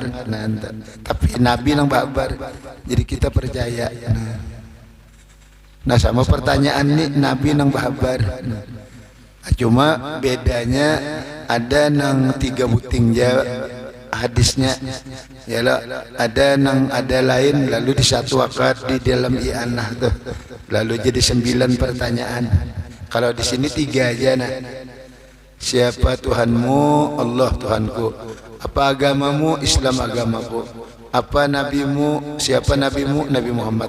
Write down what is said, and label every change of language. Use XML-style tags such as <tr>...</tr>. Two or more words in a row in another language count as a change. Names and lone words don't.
<bjn>Nah, tapi Nabi nang babar, jadi kita percaya. Nah sama pertanyaan nih, Nabi nang babar. Cuma bedanya ada nang 3 buting hadisnya, yalah ada nang ada lain lalu di satu akad di dalam i'anah tuh, lalu jadi 9 pertanyaan.</bjn> <id>Kalau di sini 3 aja. Nah, siapa Tuhanmu? Allah Tuhanku. Apa agamamu? Islam agamaku. Apa nabimu? Siapa nabimu? Nabi Muhammad.</id>